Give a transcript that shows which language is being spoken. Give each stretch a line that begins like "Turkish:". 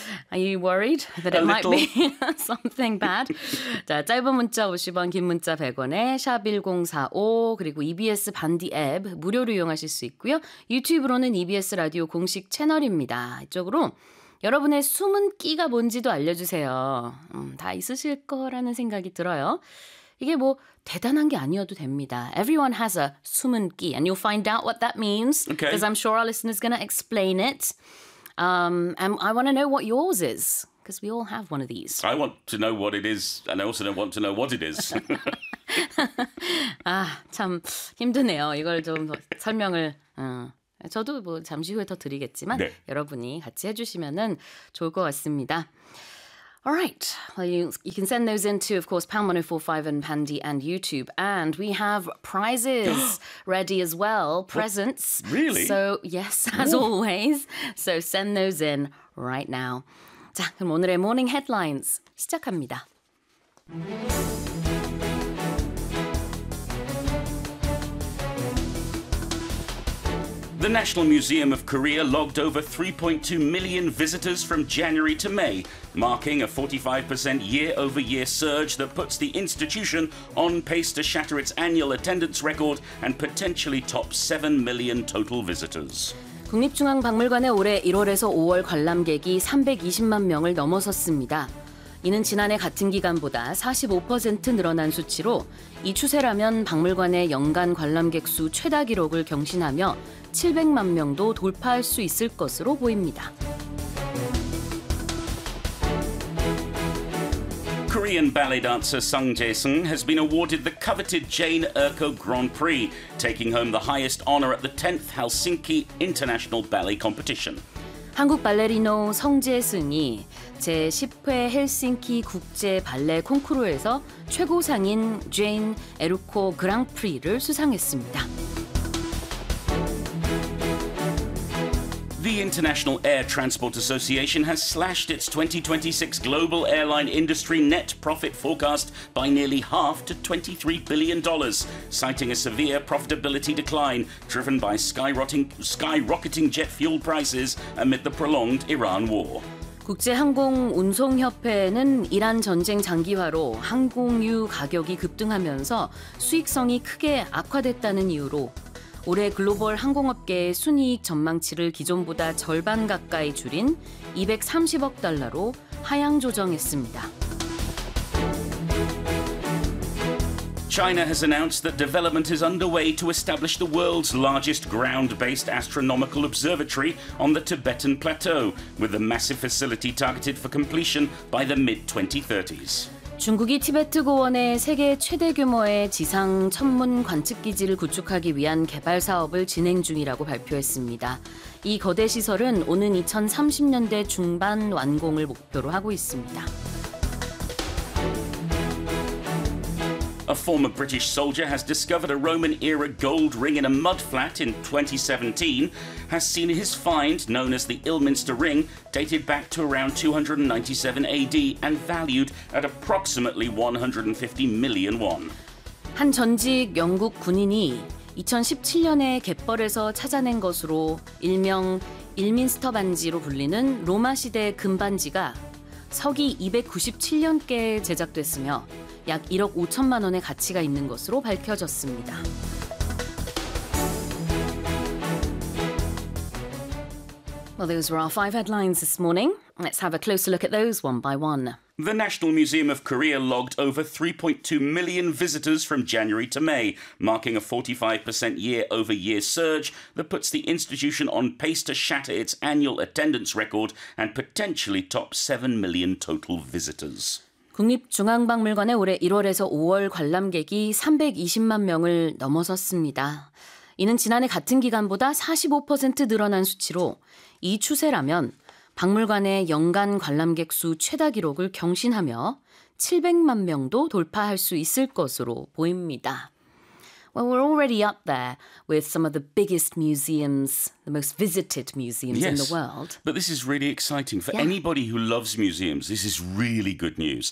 English: Are you worried that it might be something bad?
Korean: 자, 짧은 문자 50원, 긴 문자 100원에 샵 1045 그리고 EBS 반디 앱 무료로 이용하실 수 있고요. 유튜브로는 EBS 라디오 공식 채널입니다. 이쪽으로 여러분의 숨은 끼가 뭔지도 알려주세요. 다 있으실 거라는 생각이 들어요. 이게 뭐 대단한 게 아니어도 됩니다.
English: Everyone has a
Korean: 숨은 끼.
English: And you'll find out what that means. Okay. Because I'm sure our listeners are going to explain it. And I want to know what yours is. Because we all have one of these. I want to know what it is. And I also don't want to know what it is.
Korean: 아, 참 힘드네요. 이걸 좀 설명을... 저도 뭐 잠시 후에 더 드리겠지만 여러분이 같이 해주시면은 좋을 것 같습니다.
English: All right. Well, you can send those in to, of course, Pound 104.5 and Pandy and YouTube. And we have prizes ready as well. Presents. What? Really? So, yes, as always. So send those in right now.
Korean: 자, 그럼 오늘의 Morning Headlines 시작합니다.
English: 'The National Museum of Korea logged over 3.2 million visitors from January to May, marking a 45% year-over-year surge that puts the institution on pace to shatter its annual attendance record and potentially top 7 million total visitors.
Korean: 국립중앙박물관의 올해 1월에서 5월 관람객이 320만 명을 넘어섰습니다. 이는 지난해 같은 기간보다 45% 늘어난 수치로 이 추세라면 박물관의 연간 관람객 수 최다 기록을 경신하며 700만 명도 돌파할 수 있을 것으로 보입니다.
English: Korean ballet dancer Sung Jae-sung has been awarded the coveted Jane Erko Grand Prix, taking home the highest honor at the 10th Helsinki International Ballet Competition.
Korean: 한국 발레리노 성재승이 제10회 헬싱키 국제 발레 콩쿠르에서 최고상인 제인 에르코 그랑프리를 수상했습니다.
English: The International Air Transport Association has slashed its 2026 global airline industry net profit forecast by nearly half to $23 billion, citing a severe profitability decline driven by skyrocketing jet fuel prices amid the prolonged Iran war.
Korean: 국제항공운송협회는 이란 전쟁 장기화로 항공유 가격이 급등하면서 수익성이 크게 악화됐다는 이유로 올해 글로벌 항공업계의 순이익 전망치를 기존보다 절반 가까이 줄인 230억 달러로 하향 조정했습니다.
English: China has announced that development is underway to establish the world's largest ground-based astronomical observatory on the Tibetan Plateau, with a massive facility targeted for completion by the mid-2030s.
Korean: 중국이 티베트 고원에 세계 최대 규모의 지상 천문 관측 기지를 구축하기 위한 개발 사업을 진행 중이라고 발표했습니다. 이 거대 시설은 오는 2030년대 중반 완공을 목표로 하고 있습니다.
English: A former British soldier has discovered a Roman-era gold ring in a mud flat in 2017, has seen his find, known as the Ilminster Ring, dated back to around 297 AD and valued at approximately 150 million won.
Korean: 한 전직 영국 군인이 2017년에 갯벌에서 찾아낸 것으로 일명 일민스터 반지로 불리는 로마 시대 금반지가 서기 297년께 제작됐으며 약 1억 5천만 원의 가치가 있는 것으로 밝혀졌습니다.
English: Well, those were our five headlines this morning. Let's have a closer look at those one by one. The National Museum of Korea logged over 3.2 million visitors from January to May, marking a 45% year-over-year surge that puts the institution on pace to shatter its annual attendance record and potentially top 7 million total visitors.
Korean: 국립중앙박물관의 올해 1월에서 5월 관람객이 320만 명을 넘어섰습니다. 이는 지난해 같은 기간보다 45% 늘어난 수치로 이 추세라면 박물관의 연간 관람객 수 최다 기록을 경신하며 700만 명도 돌파할 수 있을 것으로 보입니다.
English: Well, we're already up there with some of the biggest museums, the most visited museums yes, in the world. But this is really exciting. For anybody who loves museums, this is really good news.